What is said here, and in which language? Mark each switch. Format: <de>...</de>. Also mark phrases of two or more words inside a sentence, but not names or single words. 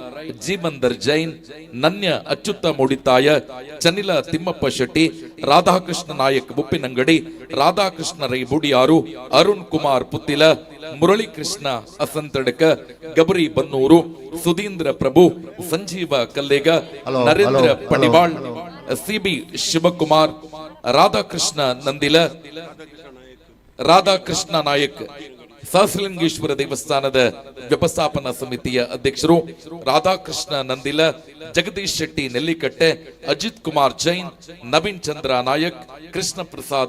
<kn>ಜೀವಂದರ್ ಜೈನ್, ನನ್ಯ ಅಚ್ಯುತ ಮೂಡಿತಾಯ, ಚನಿಲ ತಿಮ್ಮಪ್ಪ ಶೆಟ್ಟಿ, ರಾಧಾಕೃಷ್ಣ ನಾಯಕ್ ಬುಪ್ಪಿನಂಗಡಿ, ರಾಧಾಕೃಷ್ಣ ರೈ ಬುಡಿಯಾರು, ಅರುಣ್ ಕುಮಾರ್ ಪುತ್ತಿಲ, ಮುರಳೀಕೃಷ್ಣ ಅಸಂತಡಕ, ಗಬರಿ ಬನ್ನೂರು, ಸುಧೀಂದ್ರ ಪ್ರಭು, ಸಂಜೀವ ಕಲ್ಲೇಗ, ನರೇಂದ್ರ ಪಡಿವಾಳ್, ಸಿಬಿ ಶಿವಕುಮಾರ್, ರಾಧಾಕೃಷ್ಣ ನಂದಿಲ, ರಾಧಾಕೃಷ್ಣ ನಾಯಕ್, ಸಹಸ್ರಲಿಂಗೇಶ್ವರ ದೇವಸ್ಥಾನದ ವ್ಯವಸ್ಥಾಪನಾ ಸಮಿತಿಯ ಅಧ್ಯಕ್ಷರು ರಾಧಾಕೃಷ್ಣ ನಂದಿಲ, ಜಗದೀಶ್ ಶೆಟ್ಟಿ ನೆಲ್ಲಿಕಟ್ಟೆ, ಅಜಿತ್ ಕುಮಾರ್ ಜೈನ್, ನವೀನ್ ಚಂದ್ರ ನಾಯಕ್, ಕೃಷ್ಣ ಪ್ರಸಾದ್</kn>